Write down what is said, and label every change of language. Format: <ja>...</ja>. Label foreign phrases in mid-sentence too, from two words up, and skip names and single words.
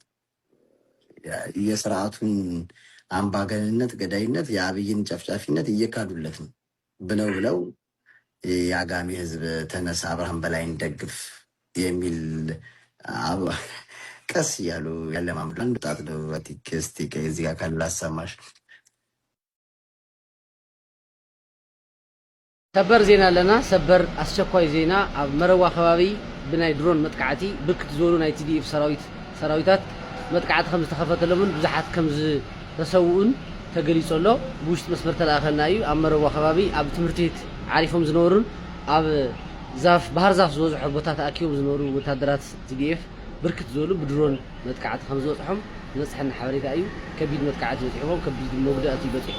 <am>የስርዓቱን አምባገነንነት፣ ገዳይነት፣ የአብይን ጨፍጫፊነት እየካዱለት ነው ብለው የአጋሚ ህዝብ ተነሳ አብርሃም በላይን ደግፍ የሚል ቀስ እያሉ ያለማምዱ አንድ ጣት ነው። እስቲ ከዚህ ጋር ካላሰማሽ</am> <ti>ሰበር ዜና ኣለና። ሰበር አስቸኳይ ዜና ኣብ መረዋ ከባቢ ብናይ ድሮን መጥቃዕቲ ብርክት ዝበሉ ናይ TDF ሰራዊታት መጥቃዕቲ ከም ዝተኸፈተሎምን ብዙሓት ከም ዝተሰውኡን ተገሊጹ ኣሎ። ብውሽጢ መስመር ተላእኸና እዩ። ኣብ መረዋ ከባቢ ኣብ ትምህርቲ ቤት ዓሪፎም ዝነበሩን ኣብ ባህር ዛፍ ዝበዝሖ ቦታ ተኣኪቦም ዝነበሩ ወታደራት TDF ብርክት ዝበሉ ብድሮን መጥቃዕቲ ከም ዝበፅሖም ዝበፅሐና ሓበሬታ እዩ። ከቢድ መጥቃዕቲ በፂሖም ከቢድ መጉዳእቲ በፂሖም</ti>